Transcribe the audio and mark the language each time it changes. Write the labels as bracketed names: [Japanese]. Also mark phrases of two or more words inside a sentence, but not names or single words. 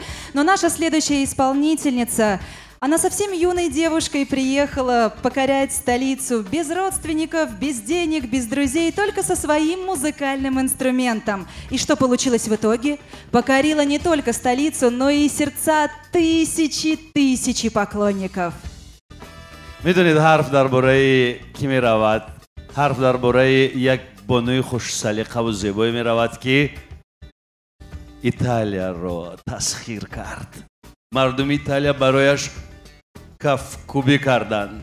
[Russian] Но наша следующая исполнительница, она совсем юной девушкой приехала покорять столицу без родственников, без денег, без друзей, только со своим музыкальным инструментом. И что получилось в итоге? Покорила не только столицу, но и сердца тысячи поклонников. [Persian] میدونید حرف درباره کی می رود؟ حرف درباره یک بانوی خوش سلیقه و زیبایی می رود که ایتالیا رو تسخیر کرد. مردم ایتالیا برایش کفکوبی کردند.